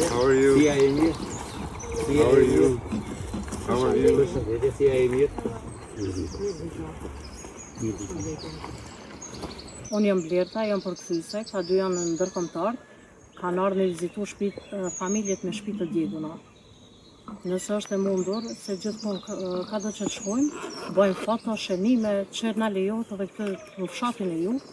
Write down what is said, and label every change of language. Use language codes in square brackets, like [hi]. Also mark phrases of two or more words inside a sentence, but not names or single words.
[en] how are you? [sq] Si a e mirë? [en] How are you? How are you? [sq] Përshëndetje, si a e mirë? Unë jam Blerta, jam përkthyese, këta dy janë ndërkombëtar, kanë ardhur me vizitu shtëpitë familjet me shtëpi të djeguna. Nëse është e mundur, se gjithmonë ka do që të shkojmë, bëjmë foto, shënime, që na lejohet edhe këtë në fshatin e ju.